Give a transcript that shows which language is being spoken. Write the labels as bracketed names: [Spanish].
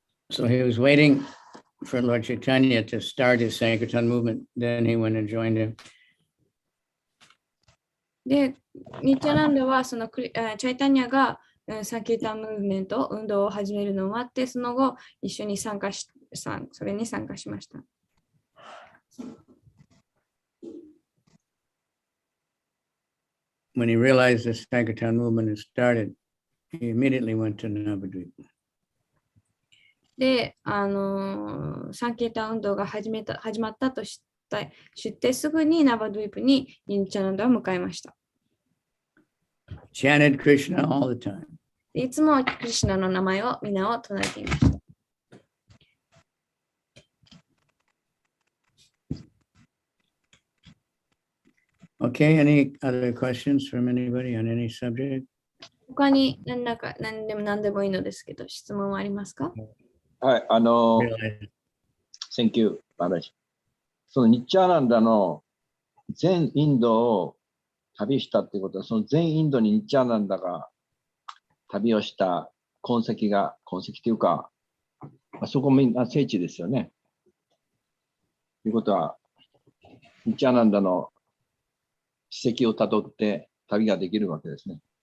[English] So he was waiting for Lord Chaitanya to start his Sankirtan movement. Then he went and joined him. [Japanese] で、ニチャナンダはそのチャイタニャがサンキータンムーブメント、運動を始めるのを待って、その後一緒にそれに参加しました。 [English] When he realized the Sankirtan movement had started, he immediately went to Navadvip. [Japanese] で、サンキータン運動が始まったと知ってすぐにナバドゥイプにニチャナンダを迎えました。 [English] Chanted Krishna all the time. [Japanese] いつもクリシュナの名前を皆を唱えていました。 [English] Okay, any other questions from anybody on any subject? [Japanese] 他に何でもいいのですけど、質問はありますか？ [English] はい、Thank you, Maharaj。 [Japanese] そのニッチャーナンダの全インドを旅したっていうことは、その全インドにニッチャーナンダが旅をした痕跡というか、そこみんな聖地ですよね。ということは、ニッチャーナンダの史跡をたどって旅ができるわけですね。